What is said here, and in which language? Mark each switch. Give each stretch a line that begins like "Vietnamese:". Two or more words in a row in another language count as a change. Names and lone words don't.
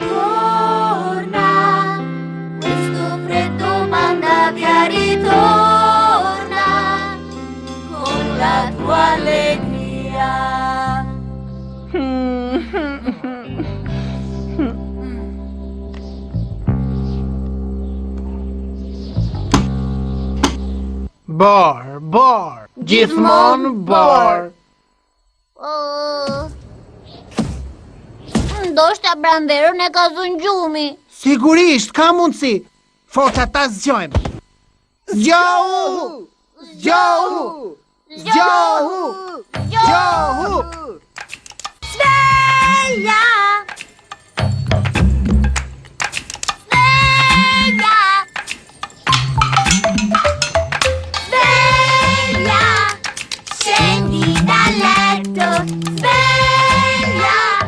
Italian: Torna, questo freddo manda via, ritorna con la tua allegria.
Albanian: Bor, bor, gjithmonë bor. Ndoshta pranverën e ka zënë gjumi. Sigurisht, ka mundësi. Forca ta zgjojmë. Zgjohu! Zgjohu! Zgjohu! Zgjohu!
Italian: Sveglia! Sveglia! Scendi dal letto! Sveglia!